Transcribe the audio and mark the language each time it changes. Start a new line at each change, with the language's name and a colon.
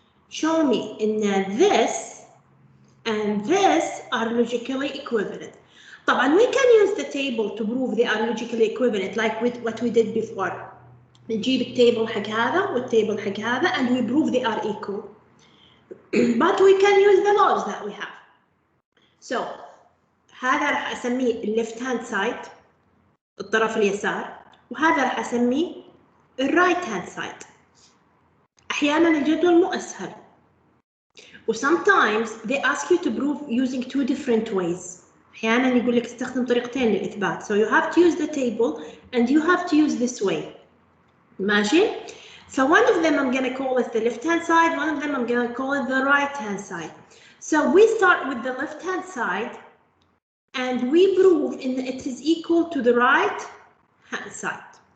English: Show me in this and this are logically equivalent. طبعا we can use the table to prove they are logically equivalent like with what we did before.
Arabic: نجيب التable حق هذا والتable حق هذا
English: and we prove they are equal. But we can use the laws that we have.
Arabic: So هذا راح أسميه left hand side الطرف اليسار وهذا راح أسميه right hand side. أحيانا الجدول مو أسهل. و
English: sometimes they ask you to prove using two different ways.
Arabic: أحيانا يقول لك استخدم طريقتين للإثبات.
English: So you have to use the table and you have to use this way.
Arabic: ماشي؟
English: So one of them I'm going to call it the left hand side, one of them I'm going to call it the right hand side. So we start with the left hand side and we prove in it is equal to the right hand side.